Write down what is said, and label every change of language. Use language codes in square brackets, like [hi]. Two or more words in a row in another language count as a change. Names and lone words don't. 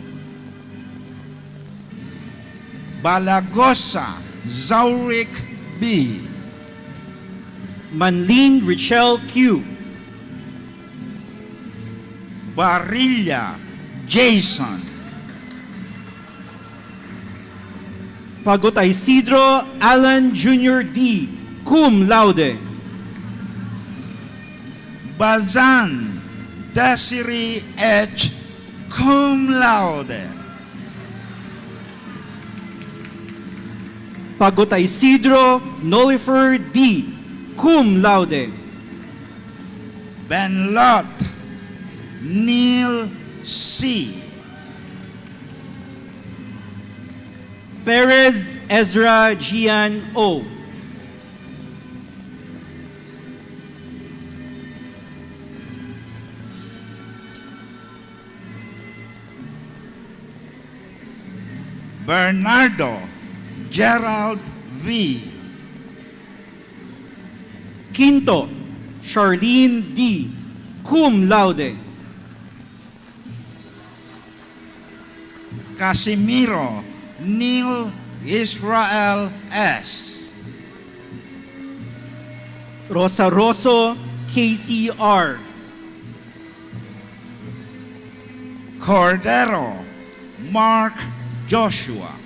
[en] Balagosa Zaurik B. Manling Richelle Q. Barilla Jason. Pagot Isidro Alan Jr. D. [la] Cum laude. [en] Bazan Desiree H. [la] Cum laude. [en] Pagot Isidro Nolifer D. [la] Cum laude. [en] Benlot Neil C. Perez Ezra Gian O. Bernardo Gerald V. Quinto Charlene D. [la] Cum laude. [en] Casimiro Neil Israel S. Rosa Rosso KCR. Cordero Mark Joshua.